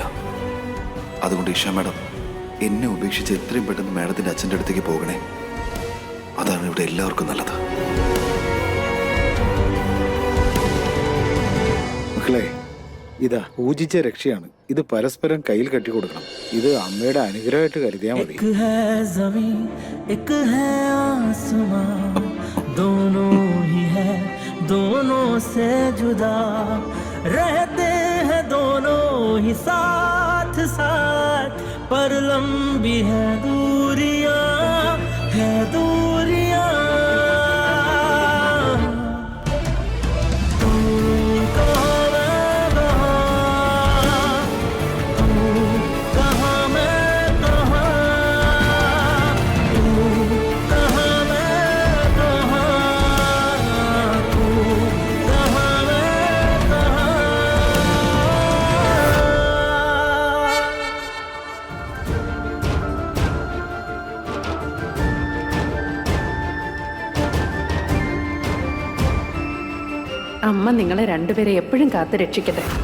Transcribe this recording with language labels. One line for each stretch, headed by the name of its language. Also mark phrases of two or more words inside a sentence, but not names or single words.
Malayalam: അതുകൊണ്ട് ഇഷ മാഡം എന്നെ ഉപേക്ഷിച്ച് എത്രയും പെട്ടെന്ന് മാഡത്തിൻ്റെ അച്ഛൻ്റെ അടുത്തേക്ക് പോകണേ. അതാണ് ഇവിടെ എല്ലാവർക്കും നല്ലത്. മക്കളെ, ഇതാ പൂജിച്ച രക്ഷയാണ്. ഇത് പരസ്പരം കയ്യിൽ കെട്ടിക്കൊടുക്കണം. ഇത് അമ്മയുടെ അനുഗ്രഹമായിട്ട് കരുതിയാൽ മതി.
Hindi: एक है जमीन एक है आसमां दोनों ही है दोनों से जुदा रहते हैं दोनों ही साथ साथ पर लंबी है दूरियां है दूरियां तू कहाँ मैं कहाँ तू कहाँ मैं कहाँ तू कहाँ मैं कहाँ तू कहाँ मैं कहाँ
Malayalam: അമ്മ നിങ്ങളെ രണ്ടുപേരെ എപ്പോഴും കാത്തു രക്ഷിക്കട്ടെ.